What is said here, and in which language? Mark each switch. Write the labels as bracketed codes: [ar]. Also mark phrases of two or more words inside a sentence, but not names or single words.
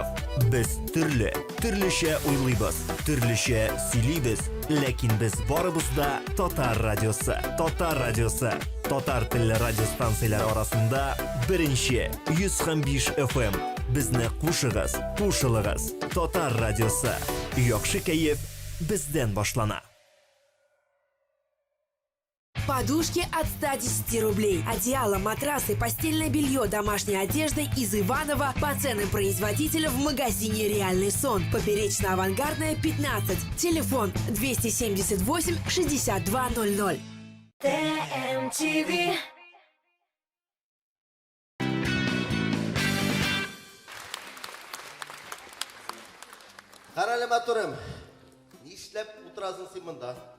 [tt] Без төрлечә уйлыйбыз, төрлечә сөйлибез, ләкин без барыбыз да Татар радиосы. Татар радиосы. Татар телле радиостанцияләр арасында беренче 105 FM. Безне кушыгыз, кушылыгыз. Татар радиосы. Яхшы кәеф бездән башлана. [ru] Подушки от 110 рублей. Одеяло, матрасы, постельное белье, домашняя одежда из Иванова по ценам производителя в магазине «Реальный сон». Поперечно-авангардная, 15. Телефон 278 6200. TMTV. [tt] Қаралы матурым, нишләп утырасың сен мында?